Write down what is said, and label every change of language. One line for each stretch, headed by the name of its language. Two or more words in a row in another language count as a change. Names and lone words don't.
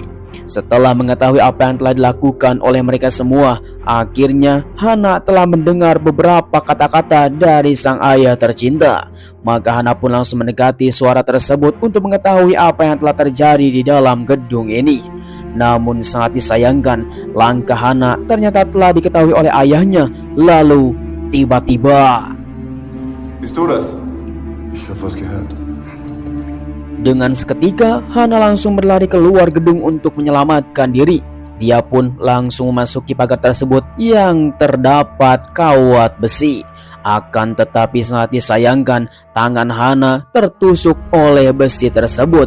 Indonesian: Setelah mengetahui apa yang telah dilakukan oleh mereka semua, akhirnya Hannah telah mendengar beberapa kata-kata dari sang ayah tercinta. Maka Hannah pun langsung mendekati suara tersebut untuk mengetahui apa yang telah terjadi di dalam gedung ini. Namun sangat disayangkan, langkah Hannah ternyata telah diketahui oleh ayahnya. Lalu tiba-tiba,
German: Bist du das? Ich hab was gehört.
Indonesian: dengan seketika Hannah langsung berlari keluar gedung untuk menyelamatkan diri. Dia pun langsung memasuki pagar tersebut yang terdapat kawat besi. Akan tetapi sangat disayangkan, tangan Hannah tertusuk oleh besi tersebut.